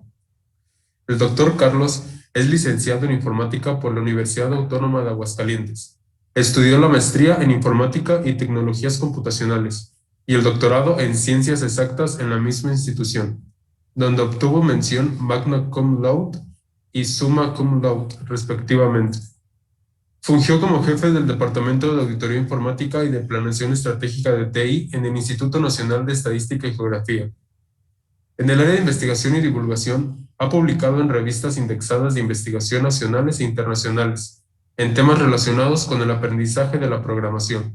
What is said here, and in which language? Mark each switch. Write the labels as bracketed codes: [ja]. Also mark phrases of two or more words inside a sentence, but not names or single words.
[es] El doctor Carlos es licenciado en Informática por la Universidad Autónoma de Aguascalientes. Estudió la maestría en Informática y Tecnologías Computacionales y el doctorado en Ciencias Exactas en la misma institución, donde obtuvo mención [la] magna cum laude [es] y [la] summa cum laude, [es] respectivamente. Fungió como jefe del Departamento de Auditoría Informática y de Planeación Estratégica de TI en el Instituto Nacional de Estadística y Geografía. En el área de investigación y divulgación, ha publicado en revistas indexadas de investigación nacionales e internacionales, en temas relacionados con el aprendizaje de la programación.